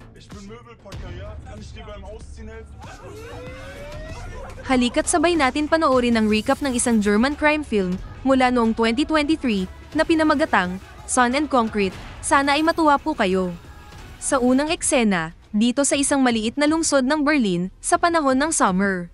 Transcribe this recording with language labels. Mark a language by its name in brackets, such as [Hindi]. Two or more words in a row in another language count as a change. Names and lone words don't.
[German] bin Möbelpacker, ja? Kann ich dir beim Ausziehen helfen? [Filipino] Halika't sabay natin panoorin ang recap ng isang German crime film mula noong 2023 na pinamagatang Sun and Concrete. Sana ay matuwa po kayo. Sa unang eksena, dito sa isang maliit na lungsod ng Berlin sa panahon ng summer.